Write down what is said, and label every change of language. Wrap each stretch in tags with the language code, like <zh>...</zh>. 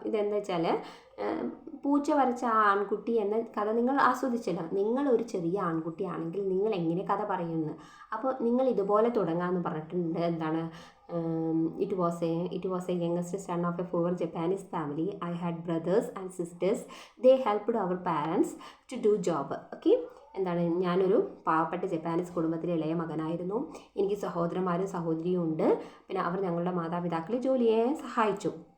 <ml>ഇതെന്താ വെച്ചാൽ പൂച്ച വരച്ച ആ ആൺകുട്ടി എന്ന കഥ നിങ്ങൾ ആസ്വദിച്ചല്ലോ. നിങ്ങളൊരു ചെറിയ ആൺകുട്ടിയാണെങ്കിൽ നിങ്ങൾ എങ്ങനെ കഥ പറയുന്നത്? അപ്പോൾ നിങ്ങൾ ഇതുപോലെ തുടങ്ങാമെന്ന് പറഞ്ഞിട്ടുണ്ട്.</ml> <en>എന്താണ്, it was a youngest son of a poor Japanese family. I had brothers and sisters. They helped our parents to do job.</en> <ml>Okay, എന്താണ്, ഞാനൊരു പാവപ്പെട്ട ജപ്പാനീസ് കുടുംബത്തിലെ ഇളയ മകനായിരുന്നു. എനിക്ക് സഹോദരന്മാരും സഹോദരിയും ഉണ്ട്. പിന്നെ അവർ ഞങ്ങളുടെ മാതാപിതാക്കളെ ജോലിയെ സഹായിച്ചു.</ml>